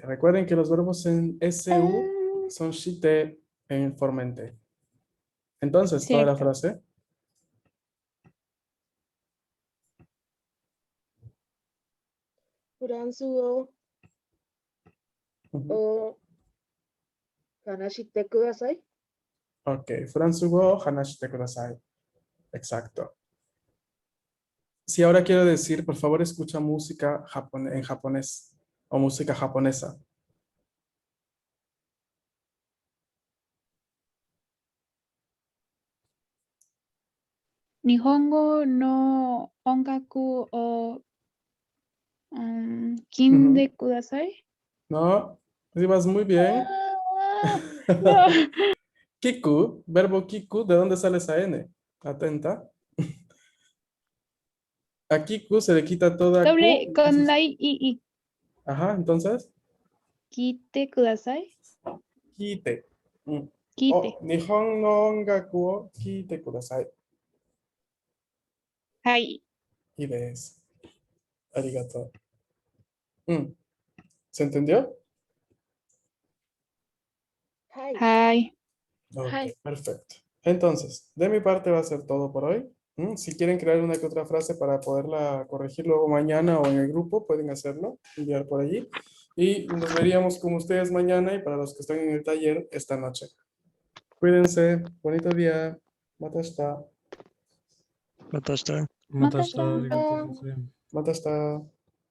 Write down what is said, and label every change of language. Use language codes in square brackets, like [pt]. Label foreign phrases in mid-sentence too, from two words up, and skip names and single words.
[es] Recuerden que los verbos en SU Ah, son shite en forma en T. Entonces, toda la cierto. frase. [ja] Furansuo [es] Ujú. [ja] を話してください. Ok, フランス語話してください. [es] Exacto. Si ahora quiero decir, por favor, escucha música en japonés o música japonesa. [ja] 日本語の音楽を、聞んでください。 [es] No, ibas muy bien. No. Kiku, verbo kiku, ¿de dónde sale esa N? Atenta. A kiku se le quita toda Q. Doble con entonces- la I. Ajá, entonces, [ja] 聞いてください。 kite. Mm. 聞い Oh, て。日本の音楽をきてください. はい。 [es] Y ves. Arigato. Mm. ¿Se entendió? [ja] Hai. はい。 [es] Ok, Hi. perfecto. Entonces, de mi parte va a ser todo por hoy. Si quieren crear una que otra frase para poderla corregir luego mañana o en el grupo, pueden hacerlo, enviar por allí. Y nos veríamos con ustedes mañana y para los que están en el taller esta noche. Cuídense, bonito día. Matasta. [ja] また明日。また明日。 Matasta.